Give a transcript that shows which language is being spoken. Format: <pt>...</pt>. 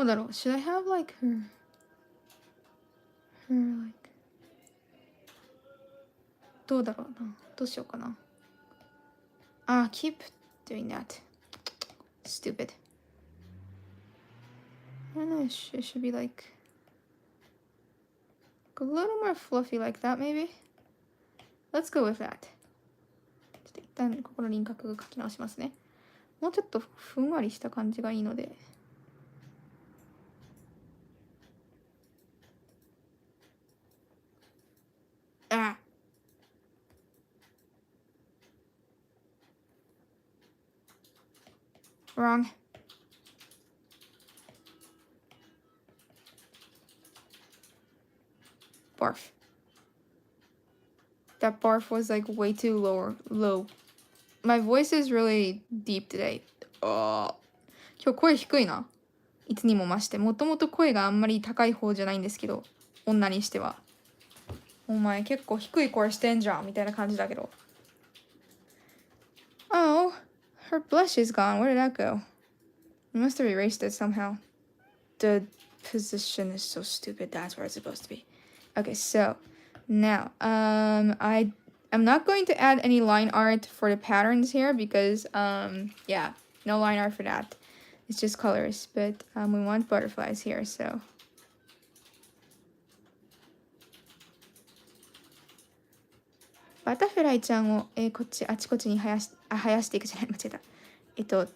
<en>Should I have like her like</en> <ja>どうだろうな。どうしようかな。</ja> <en>keep doing that. Stupid. I don't know, it should be like a little more fluffy like that maybe. Let's go with that.</en> <ja>ちょっと一旦ここの輪郭が描き直しますね。もうちょっとふんわりした感じがいいので。</ja> <en>Wrong. Barf. That barf was like way too low. My voice is really deep today.</en> <ja>今日声低いな。いつにも増して。もともと声があんまり高い方じゃないんですけど、女にしては。お前結構低い声してんじゃんみたいな感じだけど。</ja> <en>Oh, her blush is gone. Where did that go? You must have erased it somehow. The position is so stupid. That's where it's supposed to be. Okay, so now I'm not going to add any line art for the patterns here because yeah, no line art for that. It's just colors, but we want butterflies here, so butterfly</en> <ja>ちゃんを、こっちあちこちに生やしていくじゃない、間違えた。</ja>